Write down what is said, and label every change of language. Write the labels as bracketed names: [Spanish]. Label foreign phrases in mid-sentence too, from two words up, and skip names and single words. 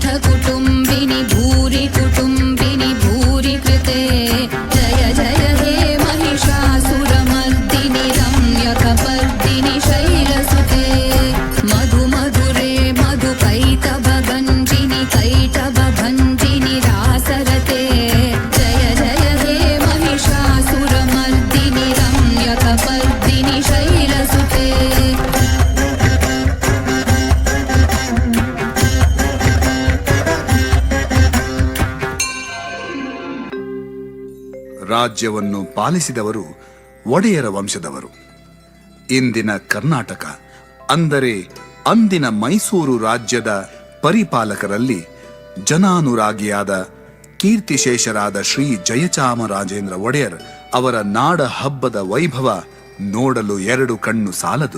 [Sanskrit] कुटुम्बिनि भूरि कुटुम्बिनि भूरि कृते जय जय हे महिषासुरमर्दिनि रम्यकपर्दिनि शैलसुते मधु मधुरे मधुकैटभगञ्जिनि कैटभभञ्जिनि रासरते जय जय हे महिषासुरमर्दिनि रम्यकपर्दिनि शैलसुते [Kannada] ರಾಜ್ಯವನ್ನು ಪಾಲಿಸಿದವರು ಒಡೆಯರ ವಂಶದವರು. ಇಂದಿನ ಕರ್ನಾಟಕ ಅಂದರೆ ಅಂದಿನ ಮೈಸೂರು ರಾಜ್ಯದ ಪರಿಪಾಲಕರಲ್ಲಿ ಜನಾನುರಾಗಿಯಾದ ಕೀರ್ತಿಶೇಷರಾದ ಶ್ರೀ ಜಯಚಾಮರಾಜೇಂದ್ರ ಒಡೆಯರ್ ಅವರ ನಾಡ ಹಬ್ಬದ ವೈಭವ ನೋಡಲು 2 ಕಣ್ಣು ಸಾಲದು.